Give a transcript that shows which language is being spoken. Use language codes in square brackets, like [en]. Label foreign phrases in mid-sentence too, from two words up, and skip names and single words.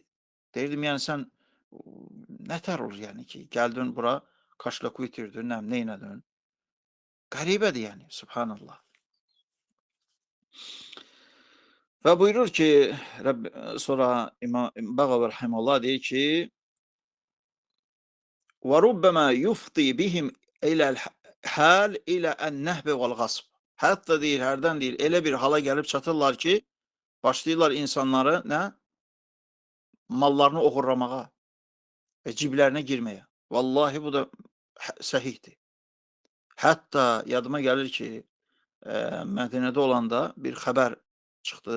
[az] Deyirdim, yəni sən nətər olur yəni ki, gəldin bura, kaşlaku itirdin, neynədin? Qəribədir yəni, subhanallah. Və buyurur ki, sonra İmam Bəğəvi rəhiməhullah deyir ki, [ar] وَرُبَّمَا يُفْضِي بِهِمْ إِلَى الْحَالِ إِلَى النَّهْبِ وَالْغَصْبِ. [az] Hətta deyir, hərdən deyir, elə bir hala gəlib çatırlar ki, başlayırlar insanları nə? Mallarını oğurlamağa və ciblərinə girməyə. Vallahi bu da səhihdir. Hətta yadıma gəlir ki, Mədinədə olanda bir xəbər çıxdı.